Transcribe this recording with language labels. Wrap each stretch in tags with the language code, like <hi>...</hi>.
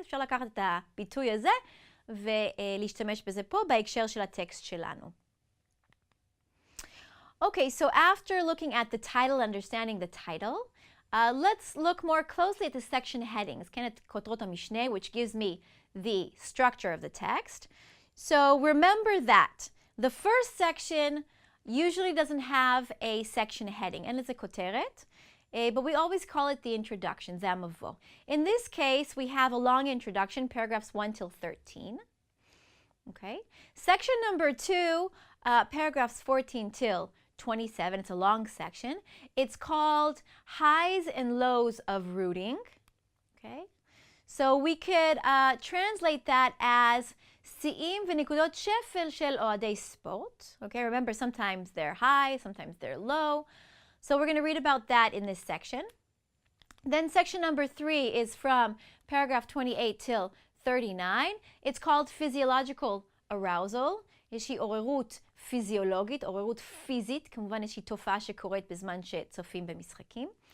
<he>אפשר לקחת את הביטוי הזה ולהשתמש בזה פה בהקשר של הטקסט שלנו.</he> <en>Okay, so after looking at the title, understanding the title, let's look more closely at the section headings,</en> <he>כן, את כותרות המשנה,</he> <en>which gives me the structure of the text. So remember that the first section usually doesn't have a section heading,</en> <he>אין לזה כותרת,</he> <en>but we always call it the introduction,</en> <he>זה המבוא.</he> <en>In this case, we have a long introduction, paragraphs 1 till 13. Okay. Section number 2, paragraphs 14 till 27, it's a long section. It's called highs and lows of rooting. Okay. So we could translate that as</en> <he>שיאים ונקודות שפל של אוהדי ספורט.</he> <en>Okay, remember sometimes they're high, sometimes they're low. So we're going to read about that in this section. Then section number 3 is from paragraph 28 till 39. It's called physiological arousal.</en> <he>איזושהי עוררות פיזיולוגית, עוררות פיזית, כמובן איזושהי תופעה שקורית בזמן שצופים במשחקים.</he>